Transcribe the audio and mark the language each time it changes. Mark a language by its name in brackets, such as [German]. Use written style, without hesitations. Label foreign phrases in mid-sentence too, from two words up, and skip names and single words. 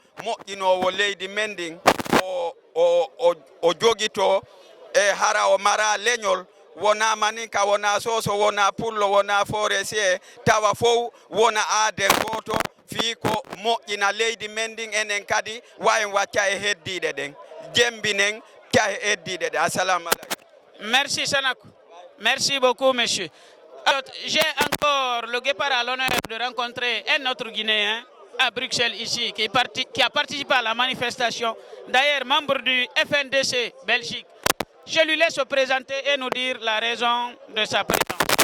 [Fula] moƴƴinowo leydi men ndin o jogito e hara o mara leñol wona maninka wona soso wona pullo wona forestier tawa fof wona aaden goto fi ko moƴƴina leydi men ndin enen kadi wawen wacca e heddiɗe ɗen jembinen ca e heddiɗe ɗe. [Arabic] السلام عليكم. [French] Merci Sanako. Merci beaucoup, monsieur. J'ai encore le guépard à l'honneur de rencontrer un autre Guinéen à Bruxelles ici qui a participé à la manifestation, d'ailleurs membre du FNDC Belgique. Je lui laisse se présenter et nous dire la raison de sa présence.